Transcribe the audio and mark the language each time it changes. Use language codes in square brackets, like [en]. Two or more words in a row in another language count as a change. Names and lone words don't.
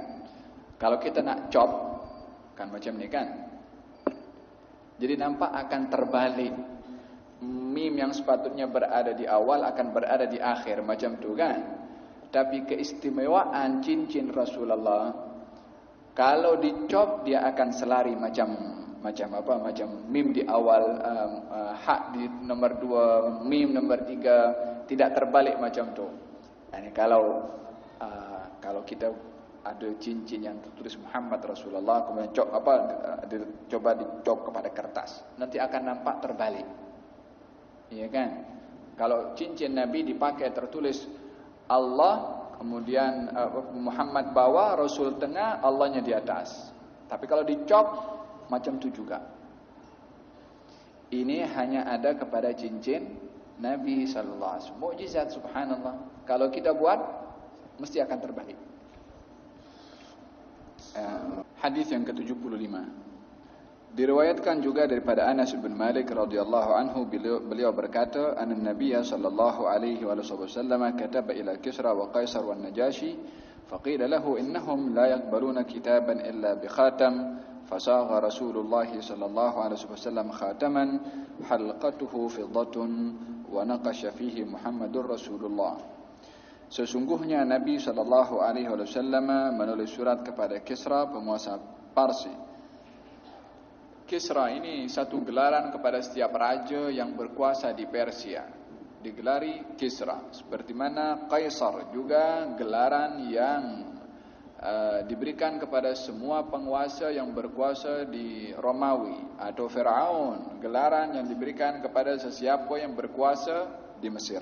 [ms] Kalau kita nak chop kan macam ni kan, jadi nampak akan terbalik. Mim yang sepatutnya berada di awal akan berada di akhir macam tu kan. Tapi keistimewaan cincin Rasulullah, kalau dicop dia akan selari macam mim di awal, hak di nomor 2, mim nomor 3, tidak terbalik macam tu. Yani kalau kita ada cincin yang tertulis Muhammad Rasulullah, kemudian coba dicop kepada kertas, nanti akan nampak terbalik. Iya kan? Kalau cincin Nabi dipakai tertulis Allah, kemudian Muhammad bawah, Rasul tengah, Allahnya di atas. Tapi kalau dicop macam tu juga. Ini hanya ada kepada cincin Nabi [ar] صلى الله عليه وسلم. [ms] Mukjizat, subhanallah. Kalau kita buat mesti akan terbalik. Hadis yang ke-75. Diriwayatkan juga daripada Anas bin Malik [ar] رضي الله عنه, [ms] beliau berkata, [ar] النبي صلى الله عليه وسلم كتب إلى كسرى وقيصر والنجاشي فقيل له إنهم لا يقبلون كتابا إلا بخاتم فصاغ رسول الله صلى الله عليه وسلم خاتما حلقته فضة ونقش فيه محمد رسول الله. [ms] Sesungguhnya Nabi [ar] صلى الله عليه وسلم [ms] menulis surat kepada Kisra, penguasa Parsi. Kisra ini satu gelaran kepada setiap raja yang berkuasa di Persia. digelari Kisra, seperti mana Kaisar juga gelaran yang diberikan kepada semua penguasa yang berkuasa di Romawi, atau Firaun, gelaran yang diberikan kepada sesiapa yang berkuasa di Mesir.